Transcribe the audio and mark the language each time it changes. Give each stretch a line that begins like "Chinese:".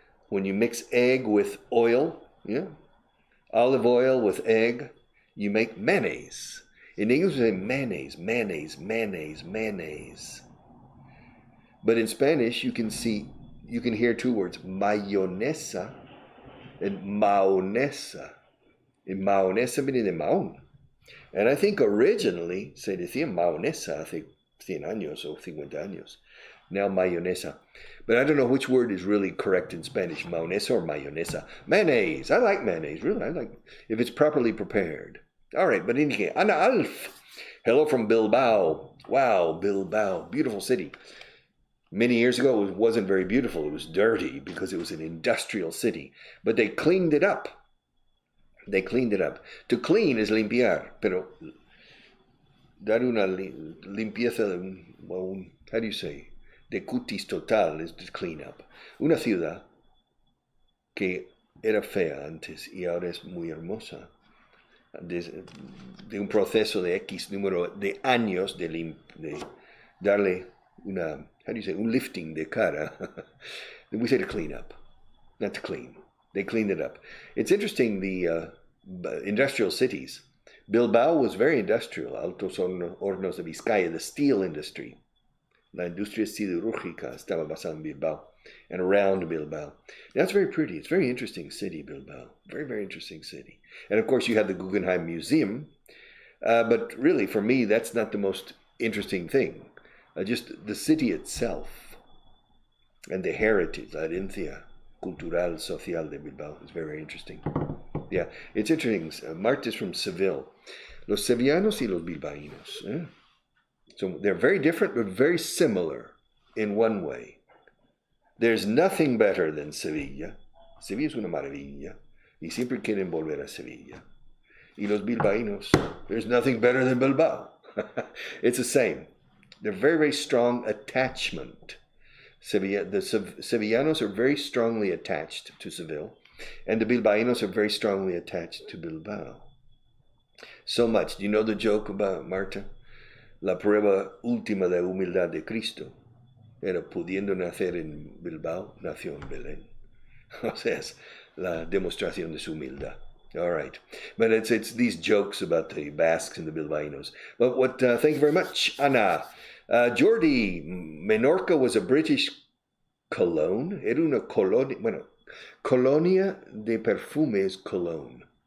English: When you mix egg with oil, yeah, olive oil with egg, you make mayonnaise. In English, we say mayonnaise, mayonnaise, mayonnaise, mayonnaise. But in Spanish, you can hear two words, mayonesa and mahonesa.
Spanish: And mahonesa viene de Mahón.
English: And I think originally
Spanish: se decía mahonesa hace 100 años o 50 años.
English: Now mayonesa. But I don't know which word is really correct in Spanish, mahonesa or mayonesa. Mayonnaise. I like mayonnaise, really. I like it if it's properly prepared. All right, but in any case, Ana Alf. Hello from Bilbao. Wow, Bilbao. Beautiful city. Many years ago, it wasn't very beautiful. It was dirty because it was an industrial city. But they cleaned it up. To clean is limpiar,
Spanish: pero dar una limpieza,
English: how do you say?
Spanish: De cutis total
English: is to clean up.
Spanish: Una ciudad que era fea antes y ahora es muy hermosa. De un proceso de X número de años de darle una,
English: how do you say,
Spanish: un lifting de cara.
English: We say to clean up, not to clean. They cleaned it up. It's interesting, the industrial cities. Bilbao was very industrial. Altos Hornos de Vizcaya, the steel industry.
Spanish: La industria siderúrgica estaba basada en Bilbao
English: and around Bilbao. That's very pretty. It's a very interesting city, Bilbao. Very, very interesting city. And of course, you have the Guggenheim Museum. But really, for me, that's not the most interesting thing. Just the city itself and the heritage,
Spanish: la herencia cultural, social de Bilbao
English: is very, very interesting. Yeah, it's interesting. Marta is from Seville.
Spanish: Los sevillanos y los bilbaínos. Eh?
English: So they're very different, but very similar in one way. There's nothing better than Sevilla.
Spanish: Sevilla es una maravilla. Y siempre quieren volver a Sevilla. Y los bilbaínos,
English: there's nothing better than Bilbao. It's the same. They're very, very strong attachment. The Sevillanos are very strongly attached to Seville, and the Bilbaínos are very strongly attached to Bilbao. So much. Do you know the joke about Marta?
Spanish: La prueba última de humildad de Cristo era pudiendo nacer en Bilbao, nació en Belén. O sea, es la demostración de su humildad.
English: All right. But it's these jokes about the Basques and the Bilbaínos. But thank you very much, Ana. Jordi, Menorca was a British cologne.
Spanish: Era una colonia. Bueno, colonia de perfume es cologne.